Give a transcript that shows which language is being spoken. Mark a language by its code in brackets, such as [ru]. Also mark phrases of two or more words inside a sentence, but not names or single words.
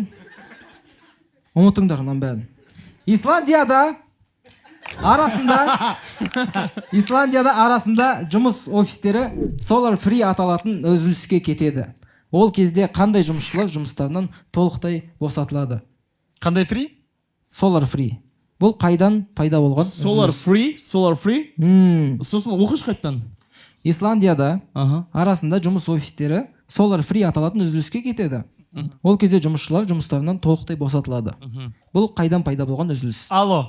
[kk] Ұмытыңдар ұнан бәрін. Исландияда арасында жұмыс офистері Solar Free аталатын үзіліске кетеді. Ол кезде қандай жұмысшылар жұмыстарынан толықтай босатылады? Қандай free? Solar Free. бұл қайдан пайда болған Solar free. Сосын оқыш қайттан. Исландияда Аха. арасында жұмыс офистері Solar Free аталатын үзіліске кетеді. Ол кезде жұмысшылар жұмыстарынан толықтай босатылады. Бұл қайдан пайда болған үзіліс? Алло.